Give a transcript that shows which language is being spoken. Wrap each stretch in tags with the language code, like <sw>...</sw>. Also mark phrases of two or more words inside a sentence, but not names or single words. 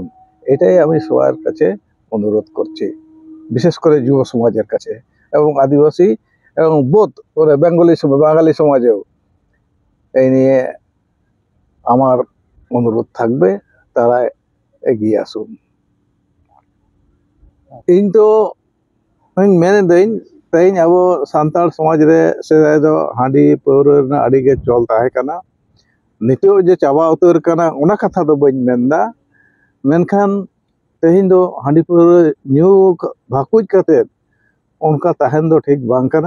<bn>এটাই আমি সবার কাছে অনুরোধ করছি, বিশেষ করে যুব সমাজের কাছে, এবং আদিবাসী এবং বোধ করে বাঙালি সমাজেও এই নিয়ে আমার অনুরোধ থাকবে, তারা এগিয়ে আসুন।</bn> <sat>ᱤᱧ ᱫᱚ ᱢᱮᱱᱮᱫᱟᱹᱧ, ᱛᱮᱦᱮᱧ ᱟᱵᱚ ᱥᱟᱱᱛᱟᱲ ᱥᱚᱢᱟᱡᱽ ᱨᱮ ᱥᱮᱫᱟᱭ ᱫᱚ ᱦᱟᱺᱰᱤ ᱯᱟᱹᱣᱨᱟᱹ ᱨᱮᱱᱟᱜ ᱟᱹᱰᱤ ᱜᱮ ᱪᱚᱞ ᱛᱟᱦᱮᱸ ᱠᱟᱱᱟ। ᱱᱤᱛᱚᱜ ᱡᱮ ᱪᱟᱵᱟ ᱩᱛᱟᱹᱨ ᱠᱟᱱᱟ ᱚᱱᱟ ᱠᱟᱛᱷᱟ ᱫᱚ ᱵᱟᱹᱧ ᱢᱮᱱᱫᱟ, ᱢᱮᱱᱠᱷᱟᱱ ᱛᱮᱦᱮᱧ ᱫᱚ ᱦᱟᱺᱰᱤ ᱯᱟᱹᱣᱨᱟᱹ ᱧᱩ ᱵᱷᱟᱠᱩᱡ ᱠᱟᱛᱮᱫ ᱚᱱᱠᱟ ᱛᱟᱦᱮᱱ ᱫᱚ ᱴᱷᱤᱠ ᱵᱟᱝ ᱠᱟᱱᱟ।</sat>